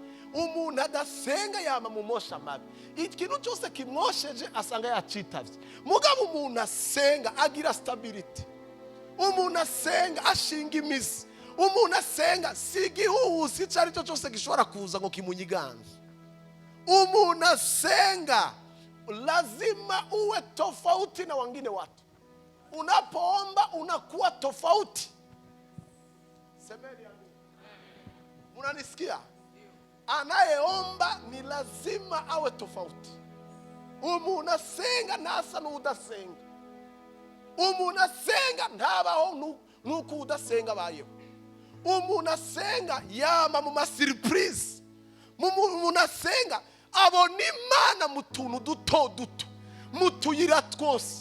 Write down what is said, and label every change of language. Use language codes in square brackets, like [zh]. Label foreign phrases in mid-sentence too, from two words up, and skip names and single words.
[rw] Umuntu adasenga yama mu mosha mabi. Ikintu cyose kimwosheje asanga yacitavye. Mugabo umuntu asenga agira stability. Umuntu asenga ashinga imizi. Umuntu asenga sigihuhusi cyari cyo cyose gishobora kuza ngo kimunyiganze. Umuntu asenga [sw] lazima uwe tofauti na wengine watu. Unapoomba unakuwa tofauti. Semeni amina. Unanisikia? Anayeomba ni lazima awe tofauti. [rw] Umuntu asenga ntasa n'udasenga. Umuntu asenga ntabaho nuko udasenga bayeho. Umuntu asenga yama mu surprise. Umuntu asenga abona Imana mu tuntu duto mutuyira twose.